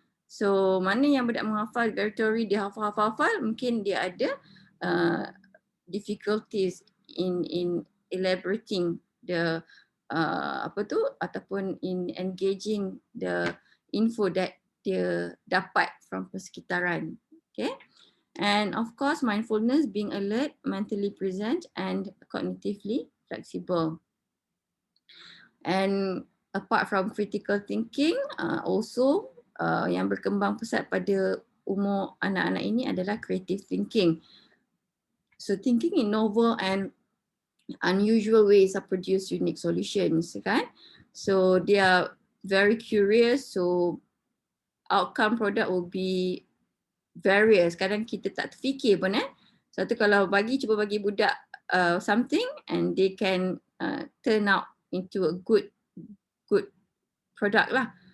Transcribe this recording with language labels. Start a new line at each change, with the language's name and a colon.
Malay: So mana yang budak menghafal dari teori dia hafal, mungkin dia ada
English: difficulties in elaborating the
Malay: ataupun
English: in engaging the info that
Malay: dia dapat
English: from
Malay: persekitaran. Okay.
English: And of course, mindfulness, being alert, mentally present, and cognitively flexible. And apart from critical thinking, also
Malay: yang berkembang pesat pada umur anak-anak ini adalah
English: creative thinking. So thinking in novel and unusual ways are produce unique solutions,
Malay: kan?
English: So they are very curious. So outcome product will be various.
Malay: Kadang kita tak terfikir pun Satu kalau cuba bagi budak
English: something and they can turn out into a good product
Malay: lah.